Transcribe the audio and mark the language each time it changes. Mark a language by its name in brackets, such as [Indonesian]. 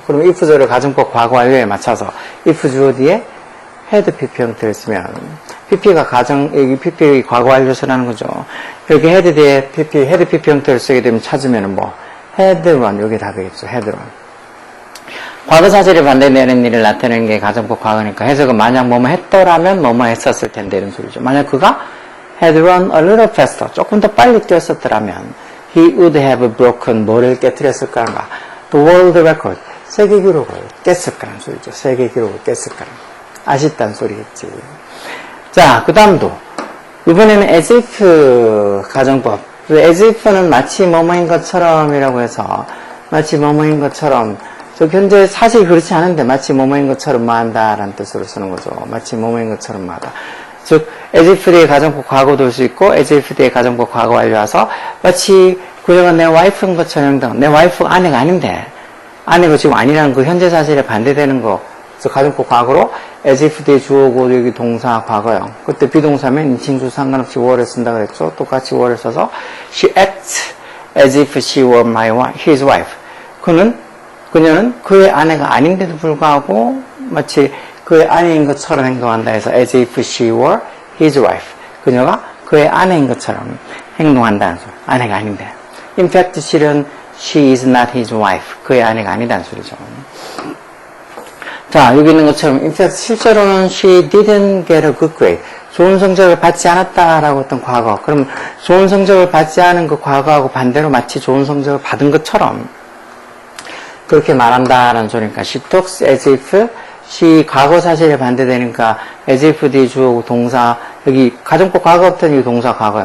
[Korean] 그럼 if절을 가정법 과거 완료에 맞춰서 if 주어 뒤에 had PP 형태를 쓰면 PP가 여기 PP 과거 완료서라는 거죠. 여기 had 뒤에 had PP 형태를 쓰게 되면 찾으면 뭐 [English] had run [Korean] 여기 답이겠죠. [English] had run. [Korean] 과거 사실에 반대되는 일을 나타내는 게 가정법 과거니까 해석은 만약 뭐뭐 했더라면 뭐뭐 했었을 텐데 이런 소리죠. 만약 그가 [English] had run a little faster [Korean] 조금 더 빨리 뛰었었더라면 [English] he would have broken [Korean] 뭐를 깨뜨렸을까는가? [English] The world record [Korean] 세계 기록을 깼을 거란 소리죠. 세계 기록을 깼을 거란 아쉽다는 소리겠지. 자, 그 다음도 이번에는 as if 가정법. as if는 마치 뭐뭐인 것처럼이라고 해서 마치 뭐뭐인 것처럼 현재 사실 그렇지 않은데 마치 뭐뭐인 것처럼 뭐 한다라는 뜻으로 쓰는 거죠. 마치 뭐뭐인 것처럼 뭐 하다. 즉 as if 뒤에 가정법 과거도 올 수 있고 as if 뒤에 가정법 과거 완료와서 마치 그녀가 내 와이프인 것처럼 내 와이프가 아내가 아닌데 아내가 지금 아니라는 그 현재 사실에 반대되는 거 그래서 가정법 과거로 as if 뒤에 주어고 여기 동사 과거형 그때 비동사면 인칭수 상관없이 were를 쓴다 그랬죠. 똑같이 were를 써서 [English] she acts as if she were his wife. [Korean] 그녀는 그의 아내가 아닌데도 불구하고 마치 그의 아내인 것처럼 행동한다 해서 [English] as if she were his wife. [Korean] 그녀가 그의 아내인 것처럼 행동한다는 소리. 아내가 아닌데. [English] In fact, [Korean] 실은 [English] she is not his wife. [Korean] 그의 아내가 아니다는 소리죠. 자, 여기 있는 것처럼 [English] in fact, [Korean] 실제로는 [English] she didn't get a good grade. [Korean] 좋은 성적을 받지 않았다라고 했던 과거. 그럼 좋은 성적을 받지 않은 그 과거하고 반대로 마치 좋은 성적을 받은 것처럼 그렇게 말한다라는 소리니까 [English] she talks as if [Korean] she 과거 사실에 반대되니까 as if 뒤 주어고 동사 여기 가정법 과거 같은 이 동사 과거야.